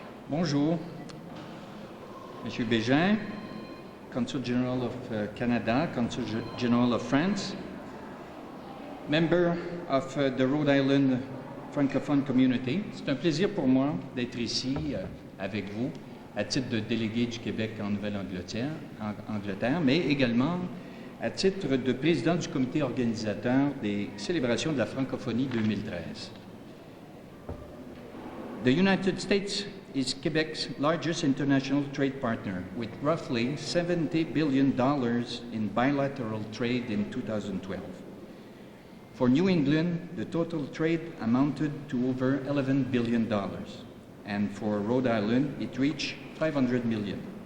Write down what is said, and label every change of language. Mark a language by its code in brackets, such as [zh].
[fr] Bonjour, Monsieur [en] Bégin, Consul General of Canada, Consul General of France, member of the Rhode Island Francophone Community. [fr] C'est un plaisir pour moi d'être ici avec vous à titre de délégué du Québec en Nouvelle-Angleterre, mais également à titre de président du comité organisateur des célébrations de la Francophonie 2013. [en] The United States is Quebec's largest international trade partner, with roughly $70 billion in bilateral trade in 2012. For New England, the total trade amounted to over $11 billion, and for Rhode Island, it reached $500 million.